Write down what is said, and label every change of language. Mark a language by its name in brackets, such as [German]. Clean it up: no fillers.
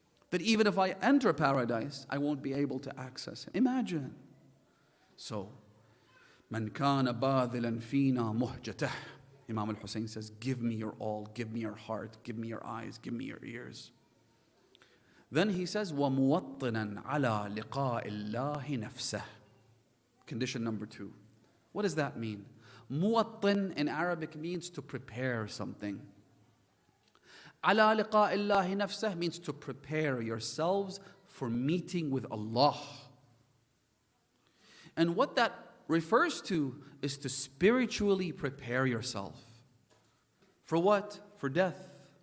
[English] That even if I enter paradise, I won't be able to access him. Imagine. [Arabic] So, Man kana badhilan fina muhjatah. [English] Imam Hussain says, give me your all, give me your heart, give me your eyes, give me your ears. Then he says, [Arabic] وَمُوَطِّنًا عَلَى لِقَاءِ اللَّهِ نَفْسَهِ. [English] Condition number 2. What does that mean? Muwattin in Arabic means to prepare something. [Arabic] Ala liqa illahi nafsah [English] means to prepare yourselves for meeting with Allah. And what that refers to is to spiritually prepare yourself. For what? For death.